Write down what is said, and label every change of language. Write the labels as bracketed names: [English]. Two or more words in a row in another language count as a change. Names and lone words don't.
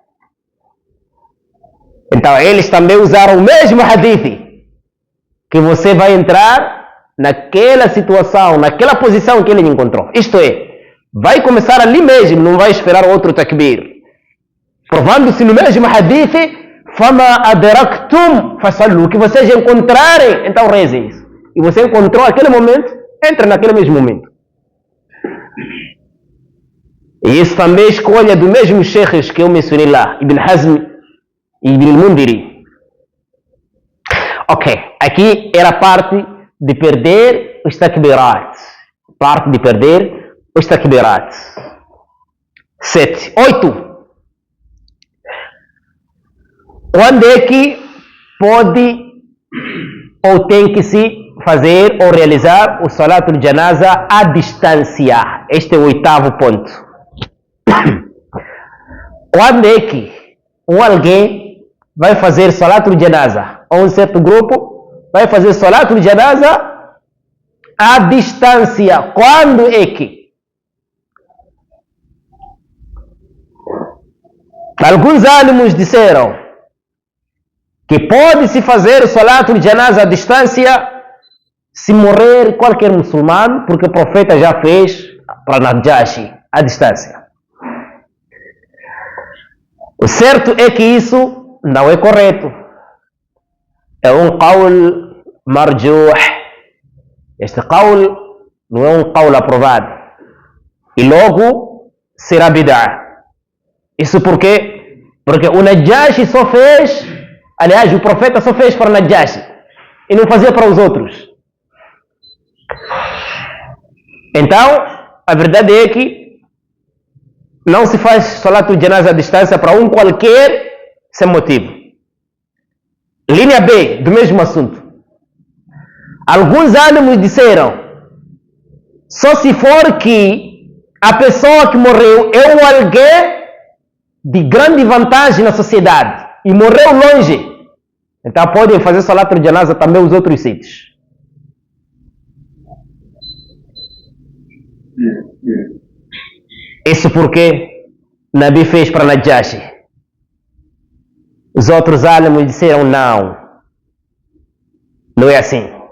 [Portuguese] Então eles também usaram o mesmo hadith. Que você vai entrar naquela situação, naquela posição que ele encontrou. Isto é, vai começar ali mesmo, não vai esperar outro takbir. Provando-se no mesmo hadith, [Arabic] فَمَا أَدْرَكْتُمْ فَصَلُّوا. [Portuguese] Que vocês encontrarem, então rezem isso. E você encontrou aquele momento, entra naquele mesmo momento. E isso também é escolha do mesmo sheikhs que eu mencionei lá, Ibn Hazm e Ibn al-Mundiri. Ok, aqui era a parte de perder os takbirat. Parte de perder os takbirat. 7. 8. Onde é que pode ou tem que se fazer ou realizar o [Arabic] صلاة الجنازة [Portuguese] à distância? Este é o 8º ponto. Quando é que alguém vai fazer [Arabic] صلاة الجنازة, [Portuguese] ou um certo grupo vai fazer [Arabic] صلاة الجنازة [Portuguese] à distância? Quando é que? Alguns alunos disseram que pode-se fazer o [Arabic] صلاة الجنازة [Portuguese] à distância se morrer qualquer muçulmano, porque o profeta já fez para Najashi à distância. O certo é que isso não é correto. É um [Arabic] قول مرجوح. [Portuguese] Este qawl não é um qawl aprovado. E logo será bid'ah. Isso por quê? Porque o Najashi só fez, aliás, o profeta só fez para Najashi e não fazia para os outros. Então, a verdade é que não se faz [Arabic] صلاة الجنازة [Portuguese] à distância para um qualquer sem motivo. Linha B, do mesmo assunto. Alguns alunos disseram, só se for que a pessoa que morreu é um alguém de grande vantagem na sociedade e morreu longe. Então podem fazer [Arabic] صلاة الجنازة [Portuguese] também os outros sítios. Isso porque Nabi fez para Najashi. Os outros álamos disseram não. Não é assim.